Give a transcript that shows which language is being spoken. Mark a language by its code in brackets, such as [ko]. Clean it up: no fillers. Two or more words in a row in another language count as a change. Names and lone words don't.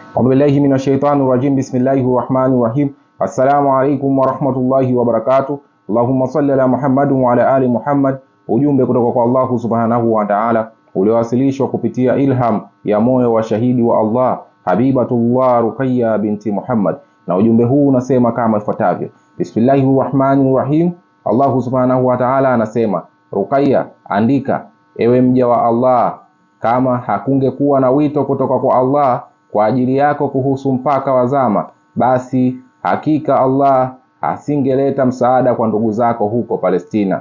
[ar] أعوذ بالله من الشيطان الرجيم بسم الله الرحمن الرحيم السلام عليكم ورحمة الله وبركاته. اللهم صل على محمد وعلى آل محمد. [sw] Ujumbe kutoka kwa Allah [ar] سبحانه وتعالى [sw] uliowasilishwa kupitia ilham ya moyo wa shahidi wa Allah Habibatullah Ruqayya binti Muhammad, na ujumbe huu unasema kama ifuatavyo: [ar] بسم الله الرحمن الرحيم. [sw] Allah [ar] سبحانه وتعالى [sw] anasema, Ruqayya, andika ewe mja wa Allah, kama hakungekuwa na wito kutoka kwa Allah kwa ajili yako kuhusu mpaka wa zama, basi hakika Allah asingeleta msaada kwa ndugu zako huko Palestina.